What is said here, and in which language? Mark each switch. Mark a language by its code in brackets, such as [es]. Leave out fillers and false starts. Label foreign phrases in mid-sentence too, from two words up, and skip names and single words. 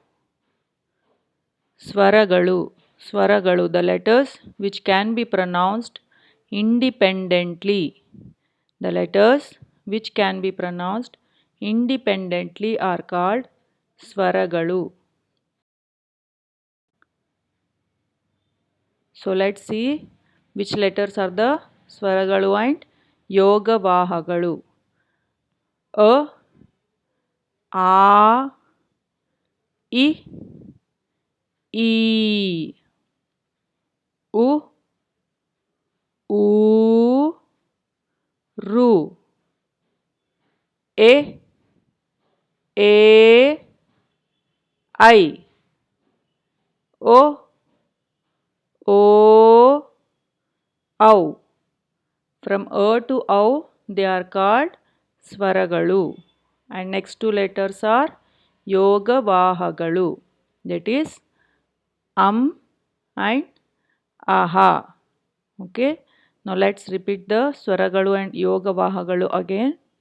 [en] Swaraгаlu, the letters which can be pronounced independently. The letters which can be pronounced independently are called Swaraгаlu. So let's see which letters are the Swaraгаlu and Yogavahagalu. [kn] A, A, I, E, U, U, Ru, A, I, O, O, Au. [en] From A to Au, they are called Swaraгаlu. And next two letters are Yogavahagalu. That is and Aha. Okay. Now let's repeat the Swaraгаlu and Yogavahagalu again.